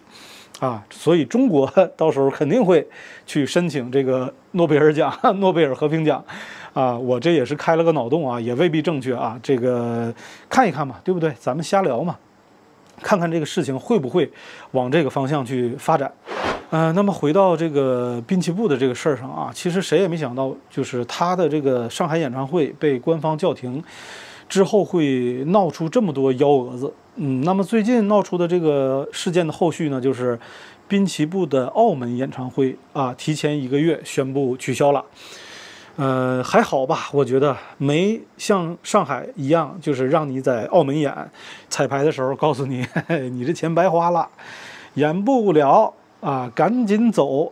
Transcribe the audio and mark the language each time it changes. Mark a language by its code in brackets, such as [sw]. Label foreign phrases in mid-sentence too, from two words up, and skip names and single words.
[zh] 所以中國到時候肯定會去申請這個諾貝爾獎、諾貝爾和平獎我這也是開了個腦洞啊，也未必正確啊，這個看一看嘛，對不對？咱們瞎聊嘛，看看這個事情會不會往這個方向去發展。那麼回到這個濱崎步的這個事兒上啊，其實誰也沒想到，就是他的這個上海演唱會被官方叫停之後會鬧出這麼多幺蛾子。那麼最近鬧出的這個事件的後續呢，就是濱崎步的澳門演唱会提前1個月宣布取消了。還好吧，我覺得沒像上海一樣，就是讓你在澳门演，彩排的時候告訴你，你這錢白花了，演不了趕緊走。